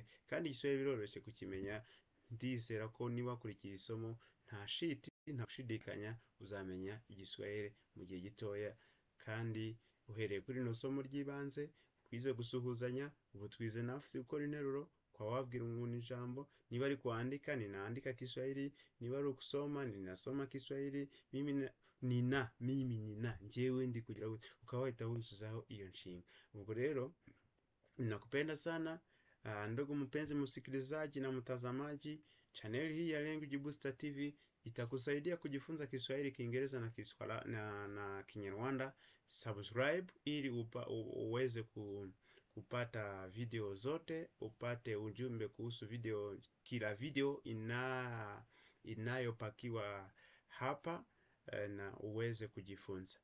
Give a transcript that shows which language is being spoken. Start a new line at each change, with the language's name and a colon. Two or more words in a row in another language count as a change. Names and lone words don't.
Kinyarwanda: Kandi igiswahili biroroshye kukimenya. Ndizera ko niba wakurikiye isomo nta gushidikanya uzamenya igiswahili mu gihe gitoya. Kandi uhereye kuri no somo ry'ibanze, twize gusuhuzanya, ubu twize nafsi gukora interuro. Kwa wabwira umuntu ijambo, niba ari
Swahili: kuandika ninaandika Kiswahili,
Kinyarwanda: niba ari
Swahili: kusoma ninasoma Kiswahili. Mimi nina
Kinyarwanda: njyewe ndi kugira gute, ukawahita wuzuzaho iyo nshinga. Ubwo rero
Swahili: ninakupenda sana ndugu mpenzi msikilizaji na mtazamaji. Channel hii ya Language Booster TV itakusaidia kujifunza Kiswahili, Kiingereza na Kinyarwanda. Subscribe ili uweze kupata video zote, upate ujumbe kuhusu kila video inayopakiwa hapa, na uweze kujifunza.